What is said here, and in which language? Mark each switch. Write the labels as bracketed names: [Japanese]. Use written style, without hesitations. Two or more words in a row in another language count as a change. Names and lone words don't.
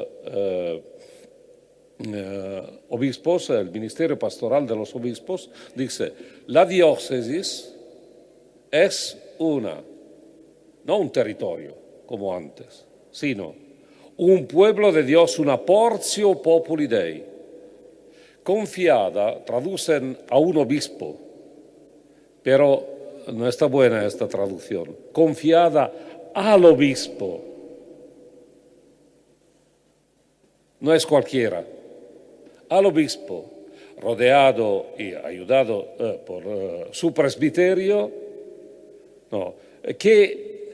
[Spanish] obispos, el ministerio pastoral de los obispos, dice, la diócesis es no un territorio como antes, sino un pueblo de Dios, una [Latin] portio populi Dei, [Spanish] confiada, traducen a un obispo, pero no está buena esta traducción, confiada al obispo, no es cualquiera, al obispo, rodeado y ayudado por su presbiterio, que